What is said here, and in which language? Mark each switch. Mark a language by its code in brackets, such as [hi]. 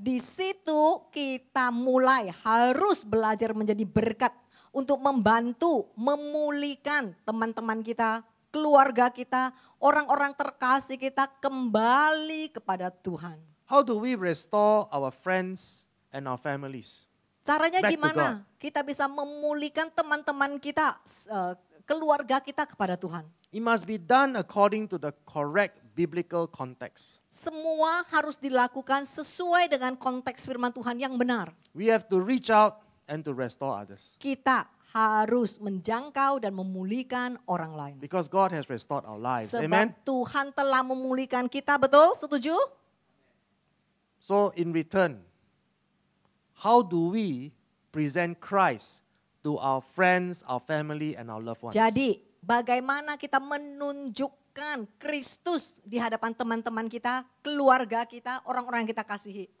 [id] di situ kita mulai harus belajar menjadi berkat untuk membantu memulihkan teman-teman kita, keluarga kita, orang-orang terkasih kita kembali kepada Tuhan. [en] How do we restore our friends and our families? [id] Caranya [en] Back to [id] gimana? Kita bisa memulihkan teman-teman kita, keluarga kita kepada Tuhan. [en] It must be done according to the correct biblical context. [id] Semua harus dilakukan sesuai dengan konteks firman Tuhan yang benar. [en] We have to reach out and to restore others. [id] Kita harus menjangkau dan memulihkan orang lain. [en] Because God has restored our lives. [id] Sebab [en] Amen? [id] Tuhan telah memulihkan kita, betul? Setuju? [en] So in return, how do we present Christ to our friends, our family, and our loved ones? [id] Jadi bagaimana kita menunjukkan Kristus di hadapan teman-teman kita, keluarga kita, orang-orang yang kita kasihi.